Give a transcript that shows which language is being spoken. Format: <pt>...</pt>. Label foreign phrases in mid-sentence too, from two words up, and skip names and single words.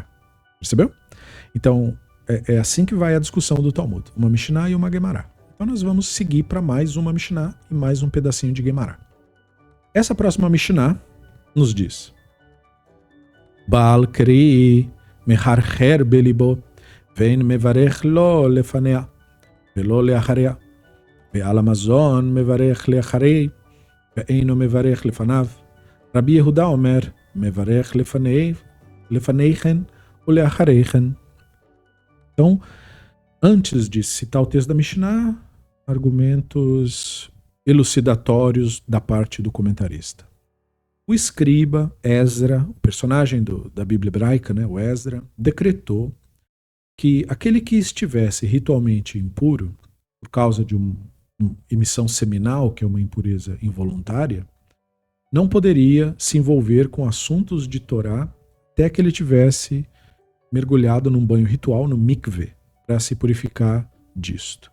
<pt>Percebeu? Então, é assim que vai a discussão do Talmud. Uma Mishnah e uma Guemará. Então nós vamos seguir para mais uma Mishnah e mais um pedacinho de Guemará. Essa próxima Mishnah nos diz:</pt> <he>בעל קרי מהרהר בלבו ואין מברך לא לפניה ולא לאחריה ועל המזון מברך לאחריו ואינו מברך לפניו. רבי יהודה אומר מברך לפניהן או לאחריהן.</he> <pt>Então, antes de citar o texto da Mishnah, argumentos elucidatórios da parte do comentarista. O escriba, Esdra, o personagem da Bíblia hebraica, né, o Esdra, decretou que aquele que estivesse ritualmente impuro, por causa de uma emissão seminal, que é uma impureza involuntária, não poderia se envolver com assuntos de Torá até que ele tivesse mergulhado num banho ritual, no mikveh, para se purificar disto.</pt>